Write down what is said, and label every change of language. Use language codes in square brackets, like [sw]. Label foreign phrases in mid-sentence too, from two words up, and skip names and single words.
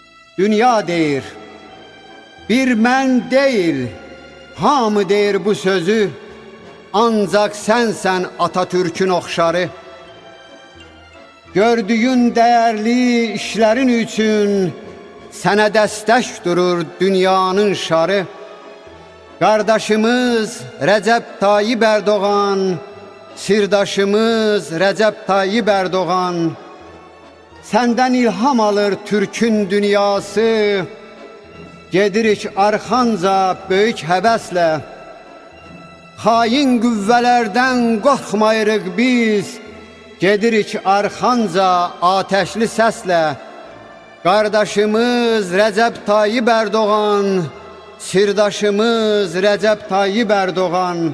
[az] Dünya deyir, bir mən deyil, hamı deyir bu sözü, ancaq sənsən Atatürk'ün oxşarı. [tr] Gördüyün değerli işlerin [az] üçün sənə dəstək durur dünyanın şarı. [tr] Kardeşimiz Recep Tayyip Erdoğan, sirdaşımız Recep Tayyip Erdoğan, senden ilham alır Türk'ün dünyası. [az] Gedirik arxanca böyük həvəslə, hain qüvvələrdən qorxmayırıq biz. Gedirik arxanca ateşli səslə, [tr] kardeşimiz Recep Tayyip Erdoğan, sirdaşımız Recep Tayyip Erdoğan.